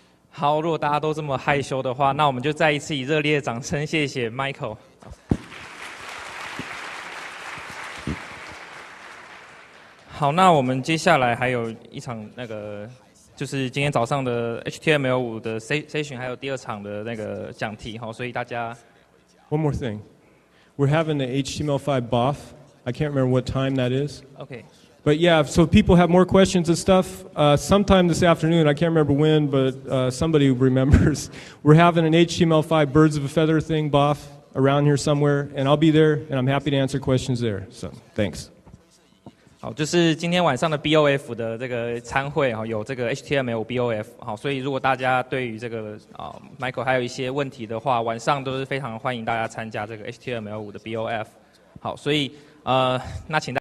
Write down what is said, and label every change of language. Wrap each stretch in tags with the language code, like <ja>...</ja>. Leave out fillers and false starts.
<zh>好，如果大家都这么害羞的话，那我们就再一次以热烈的掌声，谢谢 Michael。好，那我们接下来还有一场就是今天早上的 HTML5 的 session， 还有第2场的讲题，所以大家。</zh> <en>One more thing, we're having the HTML5 BOF. I can't remember what time that is. Okay. But yeah, so if people have more questions and stuff, sometime this afternoon, I can't remember when, but somebody remembers, we're having an HTML5 birds of a feather thing, BOF, around here somewhere, and I'll be there, and I'm happy to answer questions there. So, thanks.</en> <zh>好，就是今天晚上的 BOF 的这个参会哈，有这个 HTML BOF 好，所以如果大家对于这个Michael 还有一些问题的话，晚上都是非常欢迎大家参加这个 HTML5的 BOF。好，所以那请大家。</zh>